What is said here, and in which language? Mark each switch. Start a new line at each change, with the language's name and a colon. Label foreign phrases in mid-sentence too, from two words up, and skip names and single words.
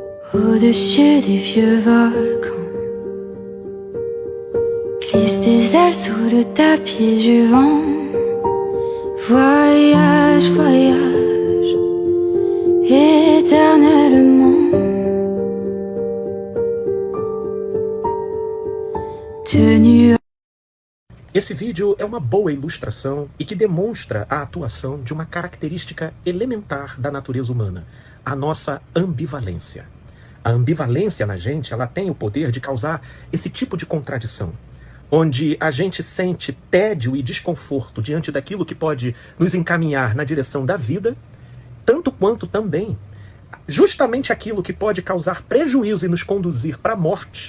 French: Au-dessus des vieux volcans glissent des ailes sous le tapis du vent. Voyage, voyage, éternellement. Tenu.
Portuguese: Esse vídeo é uma boa ilustração e que demonstra a atuação de uma característica elementar da natureza humana, a nossa ambivalência. A ambivalência na gente, ela tem o poder de causar esse tipo de contradição, onde a gente sente tédio e desconforto diante daquilo que pode nos encaminhar na direção da vida, tanto quanto também justamente aquilo que pode causar prejuízo e nos conduzir para a morte.